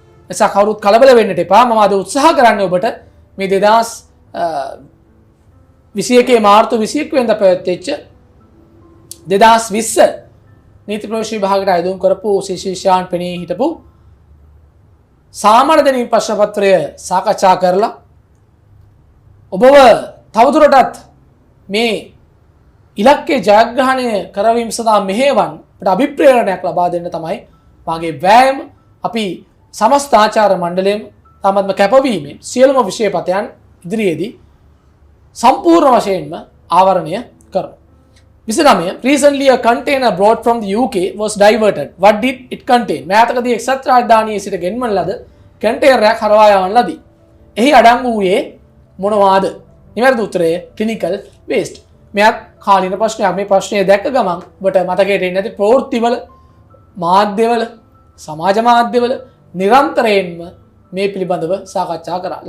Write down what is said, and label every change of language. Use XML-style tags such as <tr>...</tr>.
<si>එසා කවුරුත් කලබල වෙන්නට එපා. මම අද උත්සාහ කරන්නේ ඔබට මේ 2021 මාර්තු 21 වෙනිදා පැවැත්වෙච්ච 2020 නීති ප්‍රවේශ විභාගයට අයදුම් කරපු ශිෂ්‍යයන් පෙනී හිටපු සාමාන්‍ය දැනීම් ප්‍රශ්න පත්‍රය සාකච්ඡා කරලා ඔබව තවදුරටත් මේ ඉලක්කයේ ජයග්‍රහණය කරවීම සඳහා මෙහෙයවන් අපට අභිප්‍රේරණයක් ලබා දෙන්න තමයි මාගේ වෑයම. අපි සමස්ත ආචාර්ය මණ්ඩලයෙන් තමත්ම කැපවීමෙන් සියලුම විෂයපතයන් ඉදිරියේදී සම්පූර්ණ වශයෙන්ම ආවරණය කරනවා. 29.</si> <en>Recently a container brought from the UK was diverted. What did it contain?</en> <si>මෑතකදී එක්සත් රාජධානියේ සිට ගෙන්වන ලද කන්ටේනරයක් හරවා යවන ලදී. එහි අඩංගු වූයේ මොනවාද? නිවැරදි උත්තරය clinical waste. මෙයත් කාලීන ප්‍රශ්නයක්. මේ ප්‍රශ්නය දැක්ක ගමන් ඔබට මතකයට එන්නේ නැති ප්‍රවෘත්තිවල, මාධ්‍යවල, සමාජ මාධ්‍යවල නිරන්තරයෙන්ම මේ පිළිබඳව සාකච්ඡා කරා.</si>